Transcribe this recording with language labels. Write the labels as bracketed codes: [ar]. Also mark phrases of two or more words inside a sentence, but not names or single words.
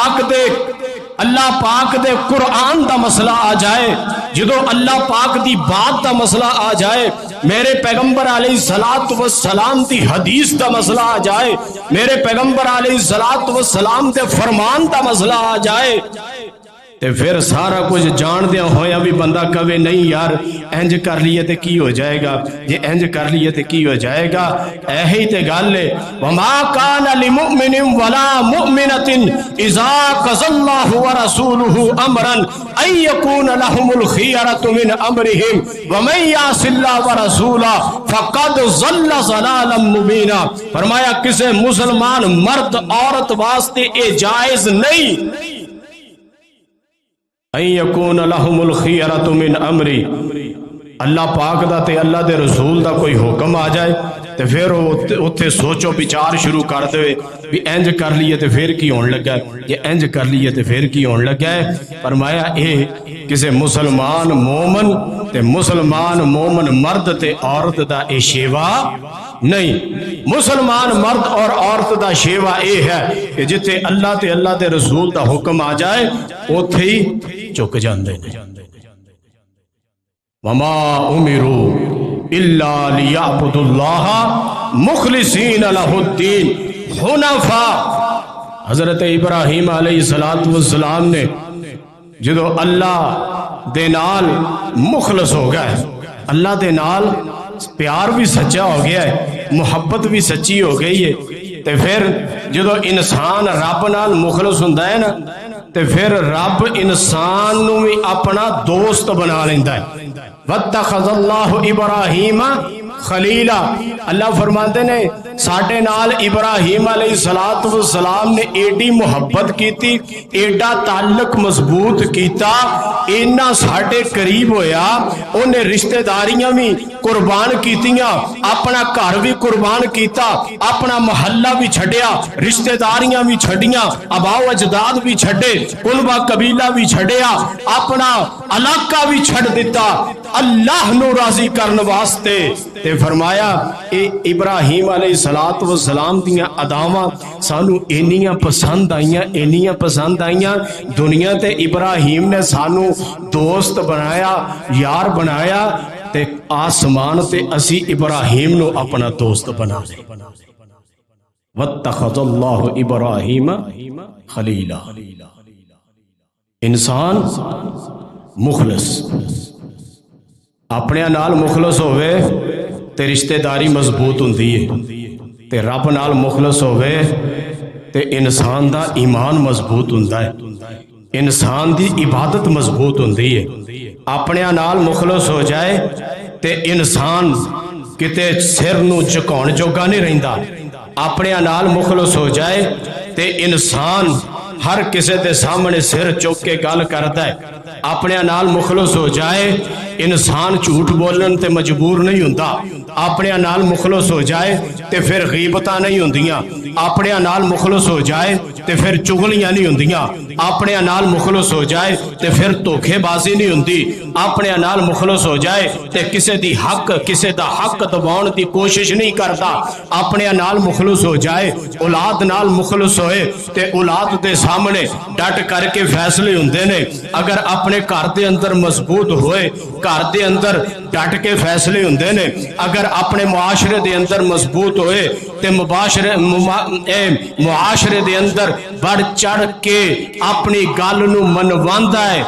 [pa] پاک دے قرآن دا مسئلہ آ جائے، جدو اللہ پاک دی بات دا مسئلہ آ جائے، میرے پیغمبر علیہ السلام دی حدیث دا مسئلہ آ جائے، میرے پیغمبر علیہ السلام دے فرمان دا مسئلہ آ جائے، تے پھر سارا کچھ جان دیا ہویا بھی بندہ کہے نہیں یار انج کر لیے تے کی ہو جائے گا، یہ انج کر لیے تے کی ہو جائے گا، ایہی تے گل ہے۔ [ar] وما کان لمؤمن ولا مؤمنۃ اذا قضى اللہ ورسولہ امرا ان یکون لهم الخیرۃ من امرہم ومن یعص اللہ ورسولہ فقد ضل ضلالا مبینا، [pa] فرمایا کسی مسلمان مرد عورت واسطے اے جائز نہیں [ar] ان یکون لہم الخیرۃ من امری، [pa] اللہ پاک دا تے اللہ دے رسول دا کوئی حکم آ جائے تے پھر اتھے سوچو بچار شروع کر دے بھی انج کر لیے تے پھر کی ہون لگا ہے، یہ انج کر لیے تے پھر کی ہون لگا ہے۔ فرمایا اے کسے مسلمان مومن تے مسلمان مومن مرد تے عورت دا اے شیوا نہیں، مسلمان مرد اور عورت دا شیوا اے ہے کہ جتے اللہ تے اللہ دے رسول دا حکم آ جائے اتھے ہی چک جاندے نے۔ [ar] وما امروا الا لیعبدوا اللہ مخلصین لہ الدین حنفاء، [ur] حضرت ابراہیم علیہ السلام نے [pa] جدو اللہ دے نال مخلص ہو گئے، اللہ دے نال پیار بھی سچا ہو گیا ہے، محبت بھی سچی ہو گئی ہے، تے پھر جدو انسان رب نال مخلص ہوندا ہے نا تے پھر رب انسان نو بھی اپنا دوست بنا لیندا ہے۔ [ar] واتخذ اللہ ابراہیم خلیلا. [pa] اللہ فرماتے نے ساڈے نال ابراہیم [ar] علیہ الصلوۃ والسلام [pa] نے ایڈی محبت کیتی, ایڈا تعلق مضبوط کیتا, اینا ساڈے قریب ہویا, انہیں رشتہ داریاں بھی قربان کیتیاں, اپنا گھر بھی قربان کیتا, اپنا محلہ بھی چھڈیا, رشتہ داریاں بھی چھڈیاں, آباء و اجداد بھی چھڈے, قلبہ قبیلہ بھی چھڈیا, اپنا علاقہ بھی چھڈ دیتا اللہ نو راضی کرن واسطے. تے فرمایا اے ابراہیم [ar] علیہ الصلوۃ والسلام [pa] دیاں اداواں سانو اینیاں پسند آئیاں, اینیاں پسند آئیاں, دنیا تے ابراہیم نے سانو دوست بنایا, یار بنایا, تے آسمان تے اسی ابراہیم نو اپنا دوست بنا لے. [ar] واتخذ اللہ ابراہیم خلیلا. [pa] انسان مخلص اپنے نال مخلص ہوئے تے رشتہ داری مضبوط ہوندی ہے, تے رب نال مخلص ہوئے تے انسان دا ایمان مضبوط ہوندا ہے, انسان دی عبادت مضبوط ہوندی ہے. اپنے نال مخلص ہو جائے تے انسان کتے سر نو جھکاؤن جوگا نہیں رہندا, اپنے نال مخلص ہو جائے تے انسان ہر کسے دے سامنے سر چوک کے گل کرتا ہے. اپنے نال مخلص ہو جائے انسان جھوٹ بولن تے مجبور نہیں ہوندا, اپنے نال مخلص ہو جائے تے پھر غیبتاں نہیں ہوندیاں, اپنے نال مخلص ہو جائے تے پھر چغلیاں نہیں ہوندیاں, اپنے نال مخلص ہو جائے تے پھر دھوکے بازی نہیں ہوندی, اپنے نال مخلص ہو جائے تے کسے دی حق کسے دا حق دباؤن دی کوشش نہیں کرتا, اپنے نال مخلص ہو جائے, اولاد نال مخلص ہوئے تے اولاد دے سامنے ڈٹ کر کے فیصلے ہوندے نے. اگر اپنے گھر دے اندر مضبوط ہوئے, گھر دے اندر ڈٹ کے فیصلے ہوندے نے, اگر اپنے معاشرے دے اندر مضبوط ہوئے تے معاشرے دے اندر بڑھ چڑھ کے اپنی گل نو منواندا ہے.